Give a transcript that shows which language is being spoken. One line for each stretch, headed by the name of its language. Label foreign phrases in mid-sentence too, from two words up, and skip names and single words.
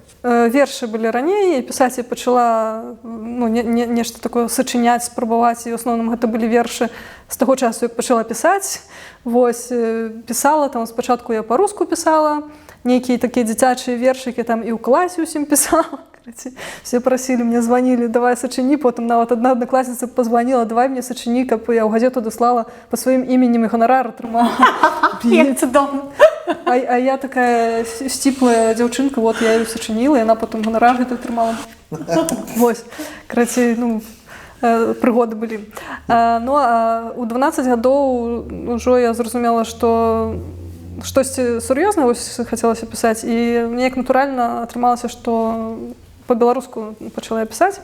Belarusian: Вершы былі раней, пісаць я пачала нешта такое сачыняць, спрабаваць, і ў асноўным гэта былі вершы з таго часу, як пачала пісаць. Вось, пісала, там спачатку я па-руску пісала, нейкія такія дзіцячыя вершыкі, там і ў класе ўсім пісала.
Russian: Все просили, мне звонили, давай сочини, потом нават одна одноклассница позвонила, давай мне сочини,
Belarusian: каб я ў газету даслала
Russian: по своим именем и гонорар атрымала.
Belarusian: Як цудоўна. А я такая сціплая дзяўчынка,
Russian: вот я ее сочинила, и она потом гонорар
Belarusian: гэта атрымала. Вось, карацей, прыгоды былі. Ну, а ў 12 гадоў ужо я зразумела, што штосьці сур'ёзнае хацелася пісаць, і неяк натуральна атрымалася, што по-беларуску пачала я пісаць.